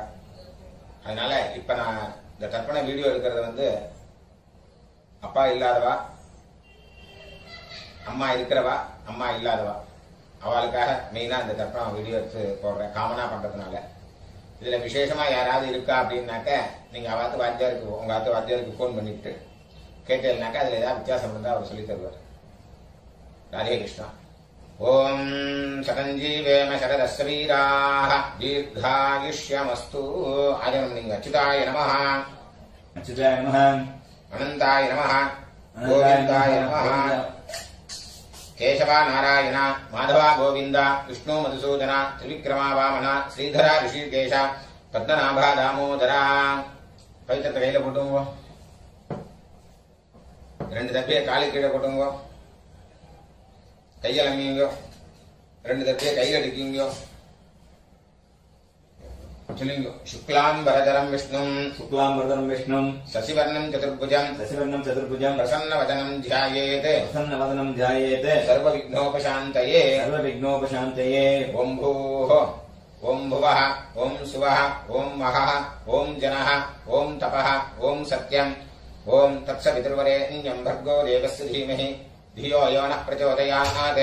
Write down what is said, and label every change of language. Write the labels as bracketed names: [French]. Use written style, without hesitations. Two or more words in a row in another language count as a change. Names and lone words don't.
[Tamil] அதனால இப்ப நான் இந்த தர்ப்பண வீடியோ எடுக்கிறது அப்பா இல்லாதவா, அம்மா இருக்கிறவா, அம்மா இல்லாதவா, அவளுக்காக மெயினா இந்த தர்ப்பணம் வீடியோ எடுத்து போடுறேன், காமனா பண்றதுனால. இதுல விசேஷமா யாராவது இருக்கா அப்படின்னாக்க நீங்க அவாத்து வாத்தியாருக்கு, உங்க ஆத்து வாத்தியாருக்கு போன் பண்ணிட்டு கேட்டேன்னாக்கா அதுல ஏதாவது வித்தியாசம் இருந்தா அவர் சொல்லி தருவார். [Sanskrit] राधे कृष्ण। ओम शतंजीवेम शरदस्वीराः दीर्घायुष्यमस्तु। आजन्मनिंग अच्युताय नमः, अच्युताय नमः, अनंताय नमः, गोविंदाय नमः। केशवा नारायण माधवा गोविंद विष्णु मधुसूदन त्रिविक्रमा वामन श्रीधरा ऋषिकेश पद्मनाभा दामोदरा। [Tamil] पवित्र கையில போட்டுங்க, ரெண்டு தப்பியை காலு கீழே போட்டுங்க, கையலமிங்க, ரெண்டு தப்பியை கையில் அடிக்குங்க. சொல்லுங்க. [Sanskrit] शुक्लांबरधरं विष्णुं शशिवर्णं चतुर्भुजं प्रसन्नवदनं ध्यायेत् सर्वविघ्नोपशान्तये। ओम भूः ओम भुवः ओम सुवः ओम महः ओम जनः ओम तपः ओम सत्यम् ओम तत्सवितुर्वरेण्यं भर्गो देवस्य धीमहि धियो यो नः प्रचोदयात्।